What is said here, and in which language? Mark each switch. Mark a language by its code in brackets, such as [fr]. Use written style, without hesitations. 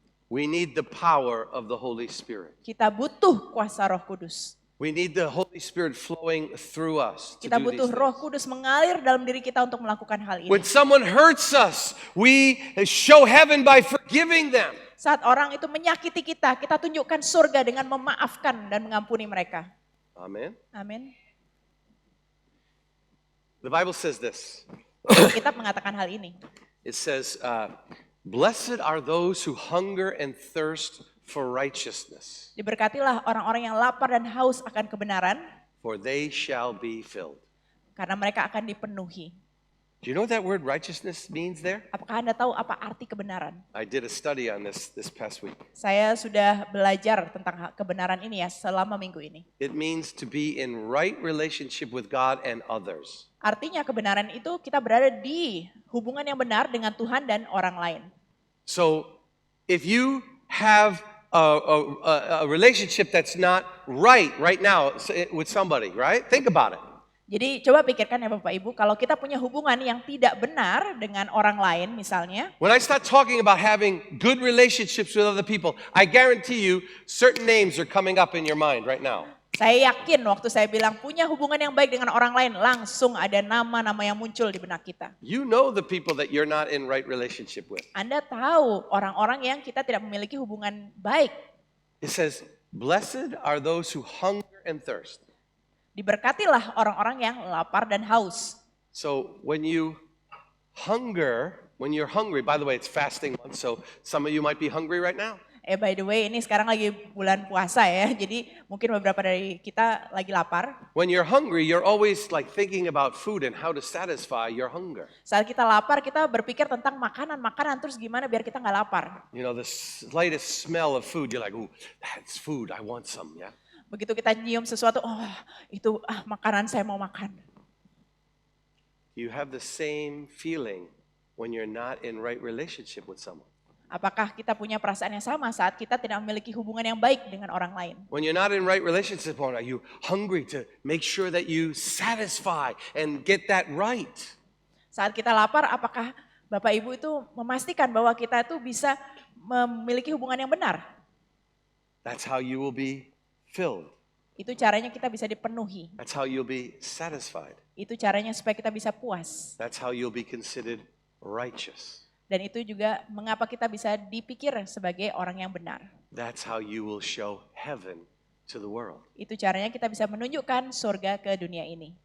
[en] We need the power of the Holy Spirit. [id] Kita butuh kuasa Roh Kudus. [en] We need the Holy Spirit flowing through us to [id] Kita [en] do [id] butuh [en] these [id] Roh [en] things. [id] Kudus mengalir dalam diri kita untuk melakukan hal ini. [en] When someone hurts us, we show heaven by forgiving them. [id] Saat orang itu menyakiti kita, kita tunjukkan surga dengan memaafkan dan mengampuni mereka. [en] Amen. [id] Amin. [en] The Bible says this. [id] Kita mengatakan hal ini. [en] It says, blessed are those who hunger and thirst for righteousness, [id] Diberkatilah orang-orang yang lapar dan haus akan kebenaran, [en] for they shall be filled. [id] karena mereka akan dipenuhi. [en] Do you know what that word righteousness means there? [id] Apakah Anda tahu apa arti kebenaran? [en] I did a study on this past week. [id] Saya sudah belajar tentang kebenaran ini ya selama minggu ini. [en] It means to be in right relationship with God and others. [id] Artinya kebenaran itu kita berada di hubungan yang benar dengan Tuhan dan orang lain. [en] So if you have a relationship that's not right now with somebody, right? Think about it. [id] Jadi coba pikirkan ya Bapak Ibu, kalau kita punya hubungan yang tidak benar dengan orang lain misalnya, [en] When I start talking about having good relationships with other people, I guarantee you certain names are coming up in your mind right now. [id] saya yakin waktu saya bilang punya hubungan yang baik dengan orang lain, langsung ada nama-nama yang muncul di benak kita. [en] You know the people that you're not in right relationship with. [id] Anda tahu orang-orang yang kita tidak memiliki hubungan baik. [en] It says, blessed are those who hunger and thirst. [id] Diberkatilah orang-orang yang lapar dan haus. [en] So when you're hungry, by the way, it's fasting month, so some of you might be hungry right now. By the way, [id] ini sekarang lagi bulan puasa ya, jadi mungkin beberapa dari kita lagi lapar. [en] When you're hungry, you're always like thinking about food and how to satisfy your hunger. [id] Saat kita lapar, kita berpikir tentang makanan-makanan, terus gimana biar kita nggak lapar. [en] You know, the slightest smell of food, you're like, ooh, that's food, I want some, yeah? [id] Begitu kita nyium sesuatu, oh itu makanan saya mau makan. [en] You have the same feeling when you're not in right relationship with someone. [id] Apakah kita punya perasaan yang sama saat kita tidak memiliki hubungan yang baik dengan orang lain? [en] When you're not in right relationship, are you hungry to make sure that you satisfy and get that right? [id] Saat kita lapar, apakah Bapak Ibu itu memastikan bahwa kita itu bisa memiliki hubungan yang benar? [en] That's how you will be filled. [id] Itu caranya kita bisa dipenuhi. [en] That's how you'll be satisfied. [id] Itu caranya supaya kita bisa puas. [en] That's how you'll be considered righteous. [id] Dan itu juga mengapa kita bisa dipikir sebagai orang yang benar. [en] That's how you will show heaven to the world. [id] Itu caranya kita bisa menunjukkan surga ke dunia ini.